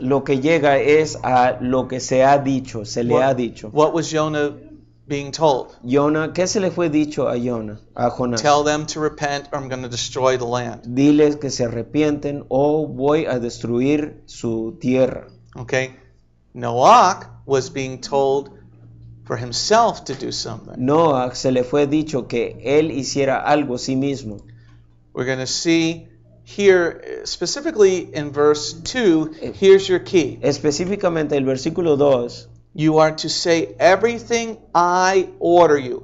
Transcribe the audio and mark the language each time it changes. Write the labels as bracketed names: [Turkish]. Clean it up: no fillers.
[Spanish] lo que llega es a lo que se ha dicho, se le ha dicho. [English] What was Jonah being told? [Spanish] Jonah, ¿qué se le fue dicho a Jonás? [English] Tell them to repent or I'm going to destroy the land. [Spanish] Diles que se arrepienten o voy a destruir su tierra. [English] Okay? Noah was being told for himself to do something. [Spanish] Noah se le fue dicho que él hiciera algo sí mismo. [English] We're going to see here, specifically in verse 2, here's your key. [Spanish] Específicamente el versículo 2 [English] You are to say everything I order you.